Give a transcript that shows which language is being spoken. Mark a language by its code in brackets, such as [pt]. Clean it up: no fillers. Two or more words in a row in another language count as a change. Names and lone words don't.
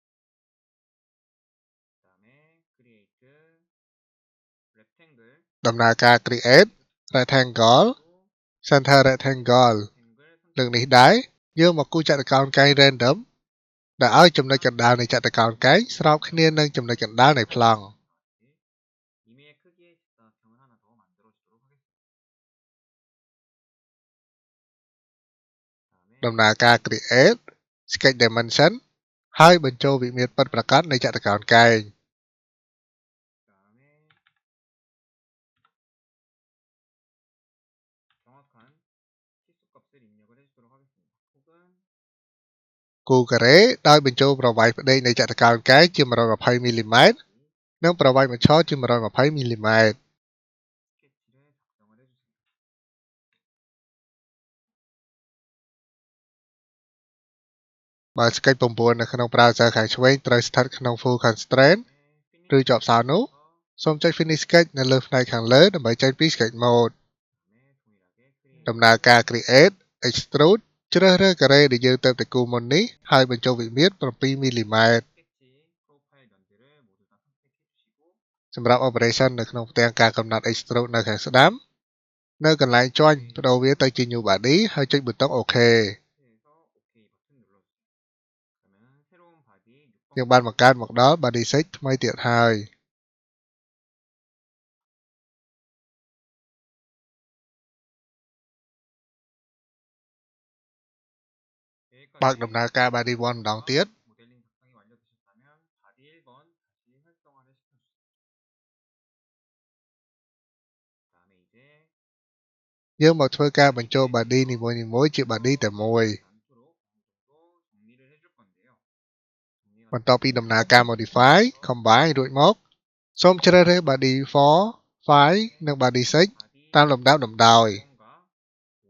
[ko] 그다음에 [en] create rectangle [km] ដំណើរការ [en] create rectangle center rectangle [km] លើកនេះដែរយើងមកគូរចតុកោណកែង random ដែលឲ្យចំណុចកណ្ដាលនៃចតុកោណកែងស្របគ្នានឹងចំណុចកណ្ដាលនៃប្លង់ [ko] 2mm 크기의 직사각형을 하나 더 만들어주도록 하겠습니다. [km] ដំណើរការ [en] create sketch dimension [km] ហើយបញ្ចូលវិមាត្រពិតប្រាកដនៃចតុកោណកែង [ko] 그다음에 정확한 치수값을 입력을 해주도록 하겠습니다. 혹은 [km] គូការ៉េដោយបញ្ចូលប្រវែងផ្ដេកនៃចតុកោណកែងជា120 mm និងប្រវែងបញ្ឈរជា120 mm [ko] 스케치를 작성을 해주세요. [km] បើ sketch 9 នៅក្នុង browser ខាងឆ្វេងត្រូវស្ថិតក្នុង [en] full constraint [km] ឬជាប់សោនោះសូមចុច [en] finish sketch [km] នៅលើផ្នែកខាងលើដើម្បីចេញពី [en] sketch mode [km] ដំណើរការ [en] create extrude [km] ជ្រើសរើសការ៉េដែលយើងទើបតែគូរមុននេះហើយបញ្ចូលវិមាត្រ7 mm [ko] 스케치 프로파일 면들을 모두 다 선택해 주시고 [km] សម្រាប់ operation នៅក្នុងផ្ទាំងការកំណត់ extrude នៅខាងស្ដាំនៅកន្លែងជាន់បដូរវាទៅជា [en] new body [km] ហើយចុចប៊ូតុង OK [ko] 해서 OK 버튼 눌러주세요. 그러면 새로운 바디 [km] យើងបានបង្កើតមកដល់ body 6 ថ្មីទៀតហើយ បើកដំណើរការ body 1 ម្ដងទៀត [ko] 모델링 작성이 완료되셨다면 바디 1번 다시 활성화를 시켜주세요. 그다음에 이제 [km] យើងមកធ្វើការបញ្ចូល body នីមួយៗជា body តែមួយ [ko] 않도록 어느 정도 정리를 해줄 건데요. 정리가 [km] បន្ទាប់ពីដំណើរការ [en] modify combine [km] រួចមកសូមជ្រើសរើស body 4 5និង body 6 តាមលំដាប់លំដោយ [ko] 과